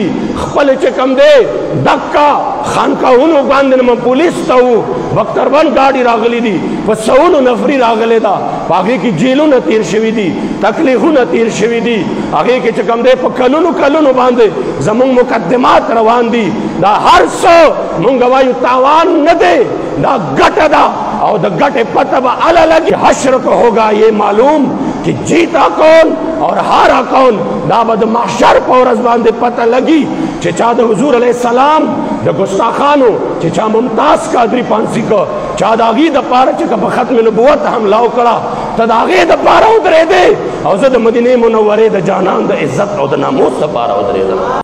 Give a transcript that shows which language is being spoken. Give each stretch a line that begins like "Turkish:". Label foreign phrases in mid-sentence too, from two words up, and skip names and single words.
Pashto: خپل چې کوم دی دکه خانقاهونو باندې نه پولیس ته وو بختربند ګاډي راغلي دي، په سوونو نفري راغلې ده، په هغې کې جیلونه تیر شوي دي، تکلیفونه تیر شوي دي، هغې کې چې کوم دی په کلونو کلونو باندې زمونږ مقدمات روان دي. دا هر څه مونږ وایو تاوان نه دی، دا ګټه ده او د ګټې پته به اله لګي.
Urdu: حشر کو ہوگا یہ معلوم کہ جیتا کون اور ہارا کون.
Pashto: دا به د محشر په ورځ باندې پته لګي چې چا د حضور علیه السلام د ګستاخانو چې چا ممتاز قادری پانسی کو چا د هغې دپاره چې که په ختم نبوت حمله وکړه ته د هغې دپاره ودرېدې، او زه د مدینې منورې د جانان د عزت او د ناموس دپاره ودرېدم.